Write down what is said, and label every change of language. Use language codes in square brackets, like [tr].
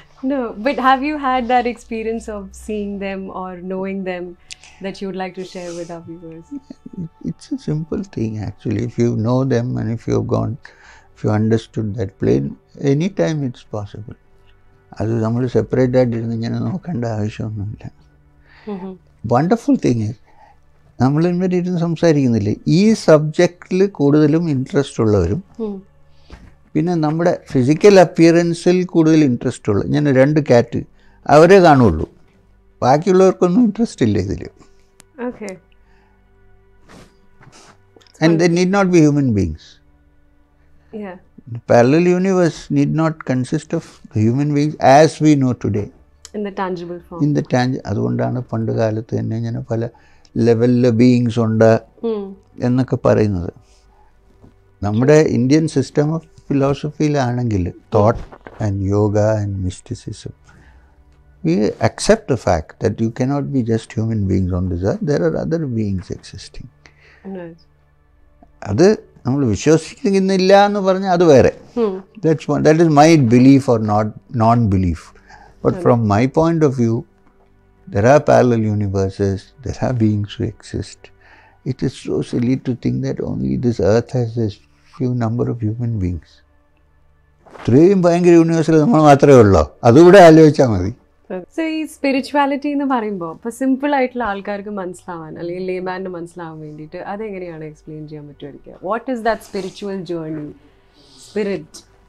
[en] No, but have you had that experience of seeing them or knowing them that you would like to share with our viewers? It's a simple thing actually. If you know them and if you understood that plane, anytime it's possible. [ml] അത് നമ്മൾ separate ആയിട്ടിരുന്ന് ഇങ്ങനെ നോക്കേണ്ട ആവശ്യമൊന്നുമില്ല. [en] wonderful thing is [ml] നമ്മൾ ഇവരെ ഇരുന്ന് സംസാരിക്കുന്നില്ലേ, ഈ സബ്ജക്റ്റിൽ കൂടുതലും ഇൻട്രസ്റ്റ് ഉള്ളവരും പിന്നെ നമ്മുടെ ഫിസിക്കൽ അപ്പിയറൻസിൽ കൂടുതൽ ഇൻട്രസ്റ്റ് ഉള്ള ഞാൻ 2 കാറ്റ് അവരെ കാണുള്ളൂ. ബാക്കിയുള്ളവർക്കൊന്നും ഇൻട്രസ്റ്റ് ഇല്ല ഇതിൽ. [en] And they need not be human beings. The parallel universe need not consist of human beings as we know today. In the tangible form. [ml] അതുകൊണ്ടാണ് പണ്ട് കാലത്ത് തന്നെ ഇങ്ങനെ പല ലെവലിലെ ബീയിങ്സ് ഉണ്ട് എന്നൊക്കെ പറയുന്നത്. [en] നമ്മുടെ Indian system of ഫിലോസഫിയിലാണെങ്കിൽ thought and yoga and mysticism, we accept the fact that you cannot be just human beings on this earth. There are other beings existing. [ml] അത് നമ്മൾ വിശ്വസിക്കുന്നില്ല എന്ന് പറഞ്ഞാൽ അത് വേറെ. [en] That is my belief or non-belief. But from my point of view, there are parallel universes, there are beings who exist. It is so silly to think that only this earth has this few number of human beings. [ml] ഇത്രയും ഭയങ്കര യൂണിവേഴ്സിൽ നമ്മൾ മാത്രമേ ഉള്ളൂ. അതുകൂടെ ആലോചിച്ചാൽ മതി. So ഈ spirituality എന്ന് പറയുമ്പോൾ ഇപ്പോൾ സിമ്പിൾ ആയിട്ടുള്ള ആൾക്കാർക്ക് മനസ്സിലാവാൻ അല്ലെങ്കിൽ ലേമാന് മനസ്സിലാവാൻ വേണ്ടിയിട്ട് അതെങ്ങനെയാണ് എക്സ്പ്ലെയിൻ ചെയ്യാൻ പറ്റുമായിരിക്കുക? [en] What is that spiritual journey, spirit?